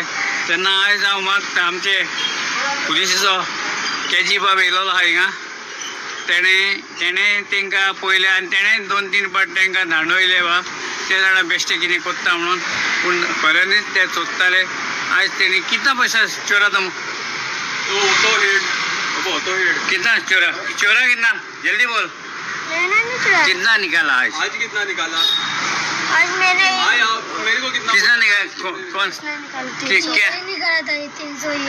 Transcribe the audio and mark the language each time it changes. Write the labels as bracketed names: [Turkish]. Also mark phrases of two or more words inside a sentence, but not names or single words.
[Konkani] तेन्ना आयज हांव मागता आमचे पुलिसाचो केजी बाब येयलोलो आहा हिंगा तेणें तेंकां पळयलें आनी तेणें 2-3 पाट तेंकां धांडयले बा ते जाणा बेश्टे कितें कोत्ता म्हणून पूण खऱ्यांनीच ते चोरताले। आयज तेणी [Hindi] कितना पैसा चोरा तो हेड कितना चोरा कितना जल्दी बोल कितना निकाला आज कितना निकाला? आज मैंने मेरे को कितना निकाला? कौन क्या निकाला था 300 ये